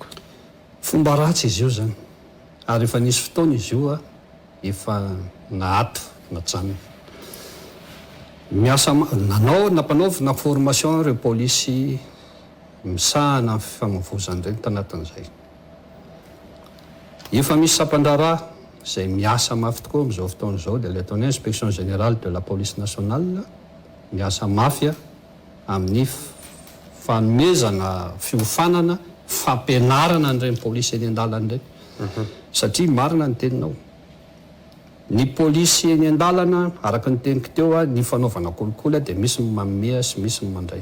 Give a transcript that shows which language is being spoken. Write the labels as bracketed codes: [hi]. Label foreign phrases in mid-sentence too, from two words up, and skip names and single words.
[mg] Fomba ratsy izy io zany ary efa nisy fotoana izy io a efa nahato najanona miasa nanao nampanaovina formation ireo polisy misahana amin'ny fifamoivoizana ireny tanatin'izay. Efa misy sampandara izay miasa mafy tokoa amin'izao fotoana izao dia le ataony [fr] inspection générale de la police nationale [mg] miasa mafy amin'ny fanomezana fiofanana fampianarana an'ireny polisy eny an-dalana ireny. Satria marina ny teninao ny polisy eny an-dalana araka ny teniko teo a ny fanaovana kolikoly dia misy manome sy misy mandray.